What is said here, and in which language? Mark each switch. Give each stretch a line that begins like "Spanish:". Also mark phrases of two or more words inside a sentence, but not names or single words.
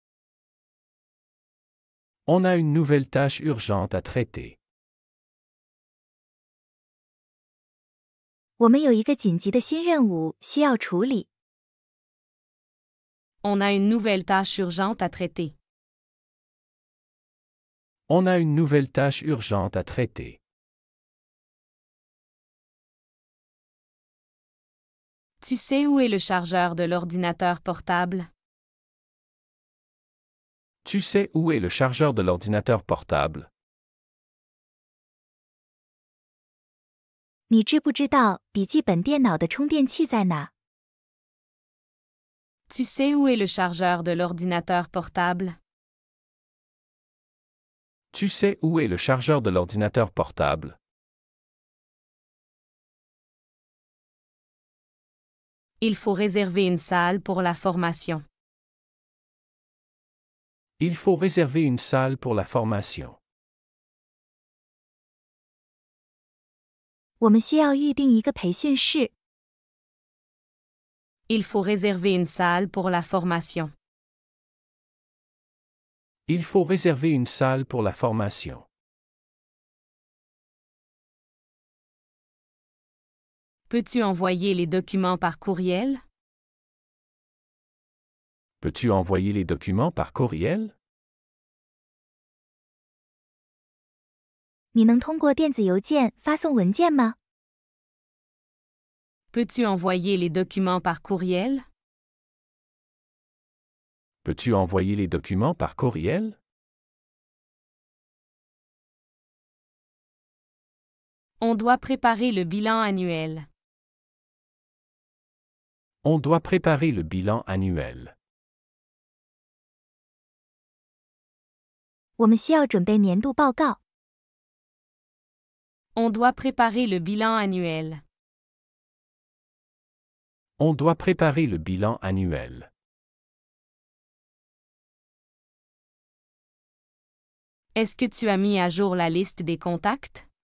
French: On a une nouvelle tâche urgente à traiter.
Chinese: 我们有一个紧急的新任务需要处理。
French: On a une nouvelle tâche urgente à traiter. On a une nouvelle tâche urgente à traiter. Tu sais où est le chargeur de l'ordinateur portable? Tu sais où est le chargeur de l'ordinateur portable?
Chinese: 你知不知道笔记本电脑的充电器在哪？
French: Tu sais où est le chargeur de l'ordinateur portable? Tu sais où est le chargeur de l'ordinateur portable? Il faut réserver une salle pour la formation. Il faut réserver une salle pour la formation.
Chinese: 我们需要预定一个培训室。
French: Il faut réserver une salle pour la formation. Il faut réserver une salle pour la formation. Peux-tu envoyer les documents par courriel? Peux-tu envoyer les documents par courriel?
Chinese: 你能通过电子邮件发送文件吗？
French: Peux-tu envoyer les documents par courriel? Peux-tu envoyer les documents par courriel? On doit préparer le bilan annuel. On doit préparer le bilan annuel.
Chinese: 我们需要准备年度报告。
French: On doit préparer le bilan annuel. On doit préparer le bilan annuel. Est-ce que tu as mis à jour la liste des contacts?